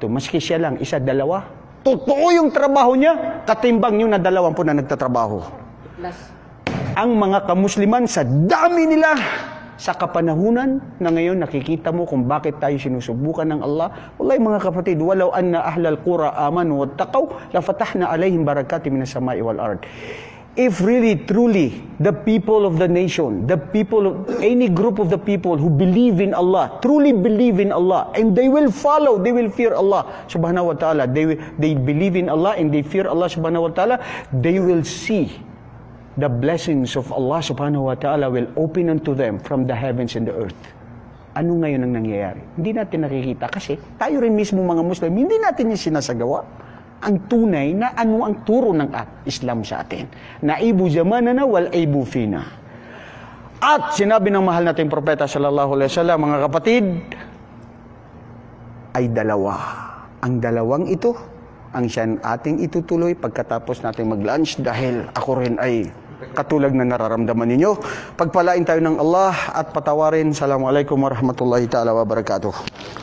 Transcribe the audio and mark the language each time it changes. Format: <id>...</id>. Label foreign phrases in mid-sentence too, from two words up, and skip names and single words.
<tl>Maski siya lang, 1, 2. Totoo yung trabaho niya, katimbang nyo na 20 na nagtatrabaho. Last. Ang mga kamusliman sa dami nila, sa kapanahunan na ngayon nakikita mo kung bakit tayo sinusubukan ng Allah. Wallahi mga kapatid,</tl> <ar>ولو أن أهل القرى آمنوا واتقوا لفتحنا عليهم بركات من السماء والأرض.</ar> <en>If really truly the people of the nation, the people of any group of the people who believe in Allah, truly believe in Allah, and they will follow, they will fear Allah</en> <ar>سبحانه وتعالى,</ar> <en>they believe in Allah and they fear Allah</en> <ar>سبحانه وتعالى,</ar> <en>they will see the blessings of Allah</en> <ar>سبحانه وتعالى</ar> <en>will open unto them from the heavens and the earth.</en> <tl>Ano ngayon ang nangyayari? Hindi natin nakikita kasi tayo rin mismo mga Muslim, hindi natin yung sinasagawa. Ang tunay na ano ang turo ng Islam sa atin.</tl> <ar>نعيب زماننا والعيب فينا.</ar> <tl>At sinabi ng mahal nating propeta</tl> <ar>صلى الله عليه وسلم,</ar> <tl>mga kapatid, ay dalawa. Ang dalawang ito, ang siya ating itutuloy pagkatapos nating mag-lunch dahil ako rin ay katulad na nararamdaman ninyo. Pagpalain tayo ng Allah at patawarin.</tl> <ar>السلام عليكم ورحمة الله تعالى وبركاته.</ar>